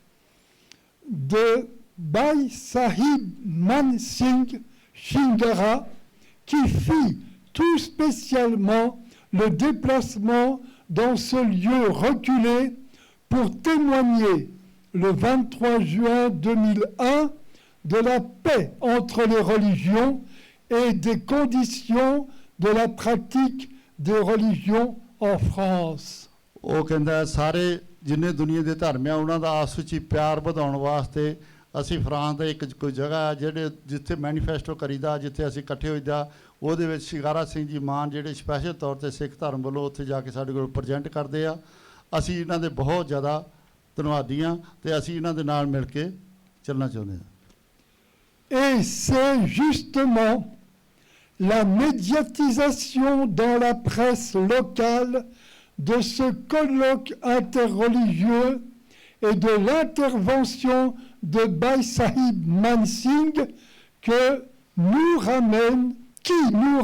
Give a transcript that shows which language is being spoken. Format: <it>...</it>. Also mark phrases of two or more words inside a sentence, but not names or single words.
<fr>de Bhai Sahib Man Singh Shingara, qui fit tout spécialement le déplacement dans ce lieu reculé pour témoigner le 23 juin 2001 de la paix entre les religions et des conditions de la pratique des religions en France.</fr> <pa>ਉਹ ਕਹਿੰਦਾ ਸਾਰੇ ਜਿੰਨੇ ਦੁਨੀਆ ਦੇ ਧਰਮ ਆ ਉਹਨਾਂ ਦਾ ਆਪਸ ਵਿੱਚ ਪਿਆਰ ਵਧਾਉਣ ਵਾਸਤੇ ਅਸੀਂ ਫਰਾਂਸ ਦੇ ਇੱਕ ਕੋਈ ਜਗ੍ਹਾ ਜਿਹੜੇ ਜਿੱਥੇ ਮੈਨੀਫੈਸਟੋ ਕਰੀਦਾ ਜਿੱਥੇ ਅਸੀਂ ਇਕੱਠੇ ਹੋਈਦਾ ਉਹਦੇ ਵਿੱਚ ਸ਼ਿੰਗਾਰਾ ਸਿੰਘ ਜੀ ਮਾਨ ਜਿਹੜੇ ਸਪੈਸ਼ਲ ਤੌਰ ਤੇ ਸਿੱਖ ਧਰਮ ਵੱਲੋਂ ਉੱਥੇ ਜਾ ਕੇ ਸਾਡੇ ਕੋਲ ਪ੍ਰੈਜ਼ੈਂਟ ਕਰਦੇ ਆ। ਅਸੀਂ ਇਹਨਾਂ ਦੇ ਬਹੁਤ ਜ਼ਿਆਦਾ ਧੰਨਵਾਦੀ ਹਾਂ ਤੇ ਅਸੀਂ ਇਹਨਾਂ ਦੇ ਨਾਲ ਮਿਲ ਕੇ ਚੱਲਣਾ ਚਾਹੁੰਦੇ ਹਾਂ।</pa> <fr>Et c'est justement la médiatisation dans la presse locale de ce colloque interreligieux et de l'intervention de Bhai Sahib Man Singh qui nous</fr>